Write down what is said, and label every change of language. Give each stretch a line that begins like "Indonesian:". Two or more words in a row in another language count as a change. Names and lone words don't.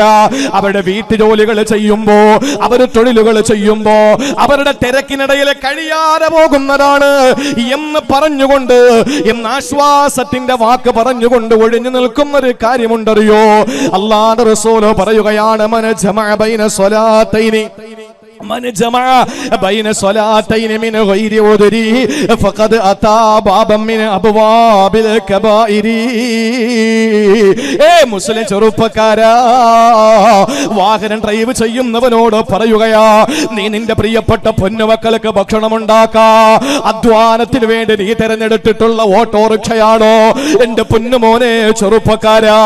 Malayalam: അവരുടെ വീട്ടുജോലികൾ ചെയ്യുമ്പോ, അവർ തൊഴിലുകൾ ചെയ്യുമ്പോ അവരുടെ തിരക്കിനിടയിൽ കഴിയാതെ പോകുന്നതാണ് എന്ന് പറഞ്ഞുകൊണ്ട്, എന്ന് ആശ്വാസത്തിന്റെ വാക്ക് പറഞ്ഞുകൊണ്ട് ഒഴിഞ്ഞു നിൽക്കുന്ന ഒരു കാര്യമുണ്ടറിയോ? അല്ലാഹുവിന്റെ റസൂൽ പറയുകയാണ്,
Arabic: من جمع بين صلاتين من جمع بين صلاتين من غير عذر فقد أتى بابا من أبواب الكبائر.
Malayalam: മുസ്ലിം ചെറുപ്പക്കാരാ, വാഹനം ഡ്രൈവ് ചെയ്യുന്നവനോട് പറയുകയാ, നീ നിന്റെ പ്രിയപ്പെട്ട പൊന്നുമക്കൾക്ക് ഭക്ഷണം ഉണ്ടാക്കാ. അധ്വാനത്തിന് വേണ്ടി നീ തെരഞ്ഞെടുത്തിട്ടുള്ള ഓട്ടോറിക്ഷയാണോ എന്റെ പൊന്നുമോനെ ചെറുപ്പക്കാരാ?